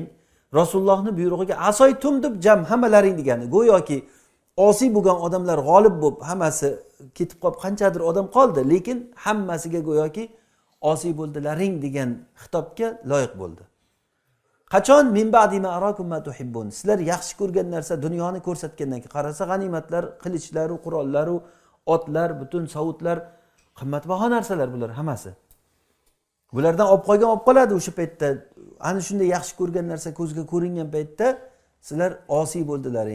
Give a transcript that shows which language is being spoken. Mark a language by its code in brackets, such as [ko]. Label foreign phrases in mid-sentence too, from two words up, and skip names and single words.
[uz] Rasulullohning buyrug'iga asoytum deb jam hammalaring degani. Go'yoki osiy bo'lgan odamlar g'olib bo'lib, hammasi ketib qolib qanchadir odam qoldi, lekin hammasiga go'yoki osiy bo'ldilaring degan xitobga loyiq bo'ldi. [ar] Qachon من بعد ما أراكم ما تحبون. [uz] Sizlar yaxshi ko'rgan narsa dunyoni ko'rsatgandan keyin qarasa g'animatlar, qilichlar, qurollar, otlar, butun savutlar, qimmatbaho narsalar bular hammasi. Bulardan olib qoladi o'sha paytda. Ana shunday yaxshi ko'rgan narsa ko'zga ko'ringan paytda sizlar osiy bo'ldilaring.